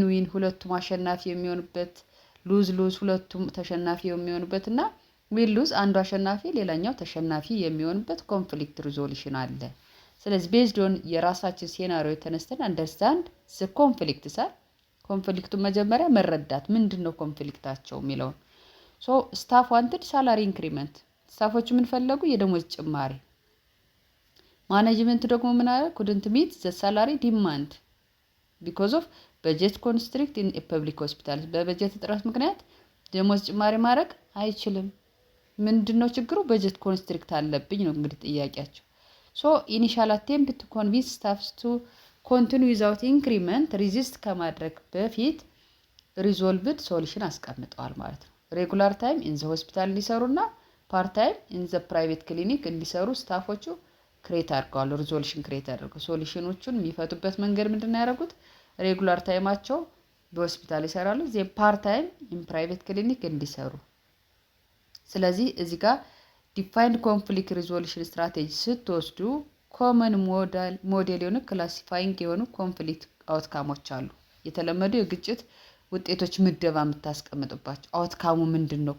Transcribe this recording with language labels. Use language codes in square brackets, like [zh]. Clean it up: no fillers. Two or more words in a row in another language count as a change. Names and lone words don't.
[am] ዊን ሁለቱም አሸናፊ የሚሆኑበት፣ [en] lose lose [am] ሁለቱም ተሸናፊ የሚሆኑበት እና [en] win lose [am] አንዱ አሸናፊ ሌላኛው ተሸናፊ የሚሆንበት [en] conflict resolution [am] አለ። ስለዚህ [en] based on [am] የራሳችን ሴናሪዮ ተነስተን [en] understand the conflict [am] ሳር ኮንፍሊክቱን መጀመሪያ መረዳት ምንድነው ኮንፍሊክታቸው የሚለውን። [en] staff wanted salary increment [am] ስታፎቹ ምን ፈለጉ? የደሞዝ ጭማሪ። ማኔጅመንት ደግሞ ምን አለ? [en] couldn't meet the salary demand because of budget constrict in a public hospital [am] በበጀት እጥረት ምክንያት ደሞዝ ጭማሪ ማድረግ አይችልም። ምንድነው ችግሩ? በጀት ኮንስትሪክት አለብኝ ነው እንግዲህ ጥያቄያቸው። [en] initial attempt to convince staffs to continue without increment resist [am] ከማድረግ በፊት [en] resolved solution [am] አስቀምጠዋል ማለት ነው። [en] regular time in the hospital [am] እንዲሰሩና [en] part time in the private clinic [am] እንዲሰሩ ስታፎቹ ክሬት አድርገዋል። ሪዞሉሽን ክሬት አድርገው ሶሉሽኖቹን የሚፈቱበት መንገድ ምንድነው ያደረጉት? ሬጉላር ታይማቸው በሆስፒታል ይሰራሉ፣ [en] the part time in private clinic [am] እንዲሰሩ። ስለዚህ እዚህ ጋር [en] defined conflict resolution strategy [am] ስትወስዱ [en] common model [am] የሆኑ ክላሲፋይንግ የሆኑ [en] conflict outcomes [am] አሉ። የተለመዱ የግጭት ውጤቶች ምደባ የምታስቀምጡባቸው። አውትካሙ ምንድን ነው?